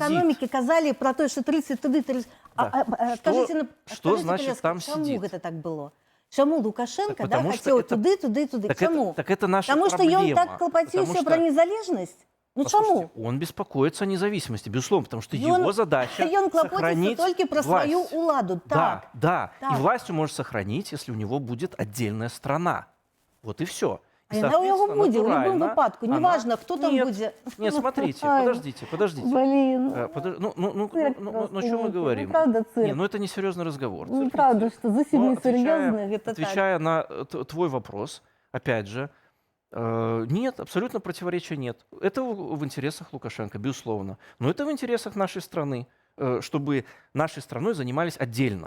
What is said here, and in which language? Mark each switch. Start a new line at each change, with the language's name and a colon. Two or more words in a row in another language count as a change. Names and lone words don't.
Russian: Экономики казали про то, что 30 туды, 30... Что значит там сидит? Чему это так было? Чему Лукашенко хотел туды? Так это наша Потому проблема. что он так клопотился про незалежность? Ну Послушайте,
Belarusian: чаму?
Russian: он беспокоится о независимости, безусловно, потому что
Belarusian: Ён-
Russian: его задача
Belarusian: Ён клапоціцца
Russian: сохранить
Belarusian: толькі пра
Russian: власть.
Belarusian: сваю ўладу.
Russian: Да,
Belarusian: Так.
Russian: да.
Belarusian: так.
Russian: И власть он может сохранить, если у него будет отдельная страна. Вот и все.
Belarusian: А яна ў яго будзе, ў любым выпадку. Неважно, хто там
Russian: Нет,
Belarusian: будзе.
Russian: Нет, смотрите, Ай, подождите. Блин. Ну, о чем мы говорим? Правда, Не, ну это не серьезный разговор. Ну, правда, что зовсім Но
Ukrainian: не серйозно,
Belarusian: гэта так.
Russian: отвечая на твой вопрос, опять же, нет, абсолютно противоречия нет. Это в интересах Лукашенко, безусловно. Но это в интересах нашей страны, чтобы нашей страной занимались отдельно.